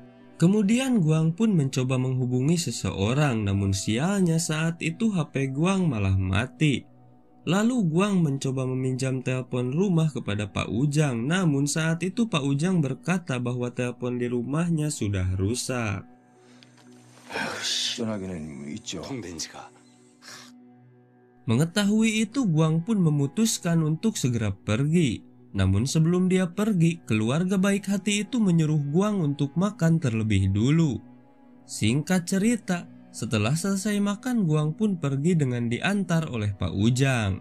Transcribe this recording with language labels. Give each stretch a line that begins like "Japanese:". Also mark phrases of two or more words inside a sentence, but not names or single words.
Indonesian: Kemudian Guang pun mencoba menghubungi seseorang, namun sialnya saat itu HP Guang malah mati. Lalu Guang mencoba meminjam telepon rumah kepada Pak Ujang, namun saat itu Pak Ujang berkata bahwa telepon di rumahnya sudah rusak.
Korean: 전화기는 있죠. 통된지가
Indonesian: Mengetahui itu, Guang pun memutuskan untuk segera pergi. Namun sebelum dia pergi, keluarga baik hati itu menyuruh Guang untuk makan terlebih dulu. Singkat cerita, setelah selesai makan, Guang pun pergi dengan diantar oleh Pak Ujang.